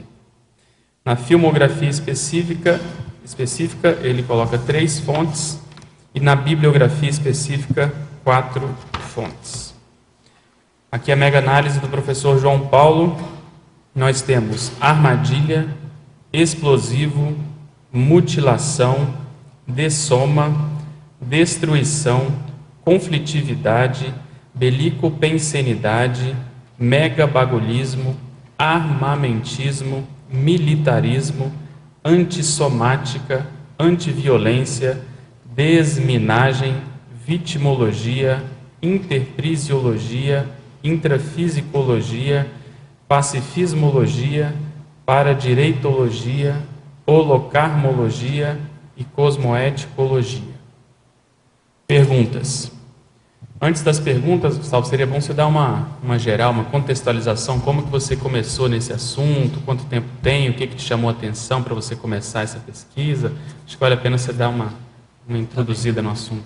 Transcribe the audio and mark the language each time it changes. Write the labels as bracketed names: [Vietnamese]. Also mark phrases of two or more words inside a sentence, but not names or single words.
[Portuguese] Na filmografia específica, ele coloca 3 fontes e na bibliografia específica 4 fontes. Aqui a mega análise do professor João Paulo. Nós temos armadilha, explosivo, mutilação, dessoma, destruição, conflitividade, belicopensenidade, megabagulhismo, armamentismo, militarismo, antissomática, antiviolência, desminagem, vitimologia, interprisiologia, intrafisicologia, pacifismologia, paradireitologia, holocarmologia e cosmoeticologia. Perguntas. Antes das perguntas, Gustavo, seria bom você dar uma geral, uma contextualização, como que você começou nesse assunto, quanto tempo tem, o que te chamou a atenção para você começar essa pesquisa. Acho que vale a pena você dar uma introduzida no assunto.